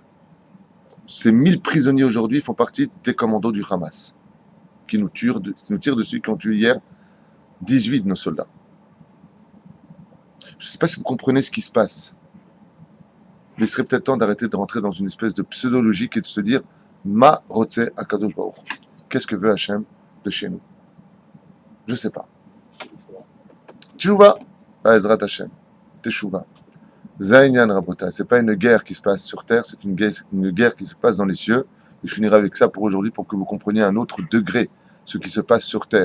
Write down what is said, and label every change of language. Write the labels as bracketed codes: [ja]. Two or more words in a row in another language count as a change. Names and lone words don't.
[fr] Ces 1000 prisonniers aujourd'hui font partie des commandos du Hamas, qui nous tirent dessus, qui ont tué hier 18 de nos soldats. Je ne sais pas si vous comprenez ce qui se passe. Mais il serait peut-être temps d'arrêter de rentrer dans une espèce de pseudo-logique et de se dire [he] מה רוצה הקדוש ברוך. [fr] Qu'est-ce que veut Hachem de chez nous? Je ne sais pas. [he] תשובה, עזרת השם. תשובה. Zainyan Rabota. [fr] Ce n'est pas une guerre qui se passe sur terre, c'est une guerre qui se passe dans les cieux. Et je finirai avec ça pour aujourd'hui pour que vous compreniez à un autre degré ce qui se passe sur terre.